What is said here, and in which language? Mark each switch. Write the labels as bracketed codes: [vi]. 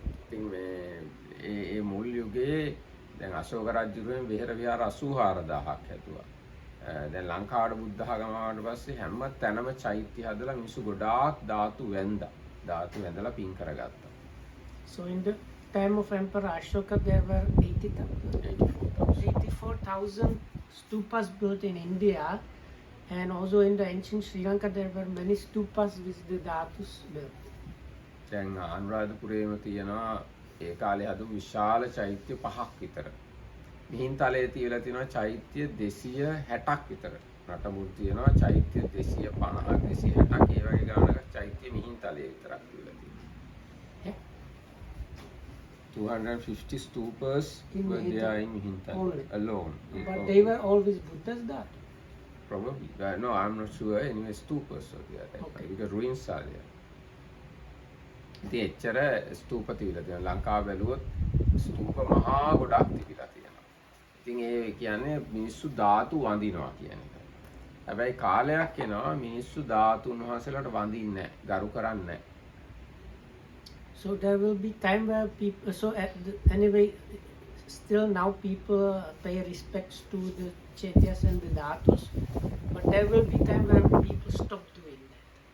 [si] ඉතින් මේ ඒ මුල් යුගයේ දැන් අශෝක රජුගෙන් විහෙර විහාර 84000ක් හැදුවා. දැන් ලංකාවට බුද්ධ ආගම ආවට පස්සේ හැම තැනම චෛත්‍ය හදලා මිනිස්සු ගොඩාක් ධාතු වැන්දා. ධාතු වැඳලා පින් කරගත්තා. [en] So in the time of Emperor Ashoka, there were 84,000 stupas built in India, and also in the ancient Sri Lanka there were many stupas with the dhatus built. [si] දැන් අනුරාධපුරේම තියෙනවා ඒ කාලේ හදපු විශාල චෛත්‍ය 5ක් විතර. මිහින්තලේ තියලා තියෙනවා චෛත්‍ය 260ක් විතර. නටමුල් තියෙනවා චෛත්‍ය 250ක් 260ක් ඒ වගේ ගානක චෛත්‍ය මිහින්තලේ විතරක් තියලා තියෙනවා. [en] 250 stupas were there in Mihinthal alone. But they were always Buddha's dhatu. Probably. No, I'm not sure. Anyway, stupas are there. Okay. Because ruins are there. [si] ඉතින් එච්චර ස්තූප තිබිලා තියෙනවා. ලංකාව බැලුවොත් ස්තූප මහා ගොඩක් තිබිලා තියෙනවා. ඉතින් ඒ කියන්නේ මිනිස්සු ධාතු වඳිනවා කියන එක. හැබැයි කාලයක් එනවා මිනිස්සු ධාතුන් වහන්සේලාට වඳින්නේ නැහැ, ගරු කරන්නේ නැහැ. [en] So there will be time where people, so anyway, still now people pay respects to the chaityas and the dhatus, but there will be time where people stop doing that.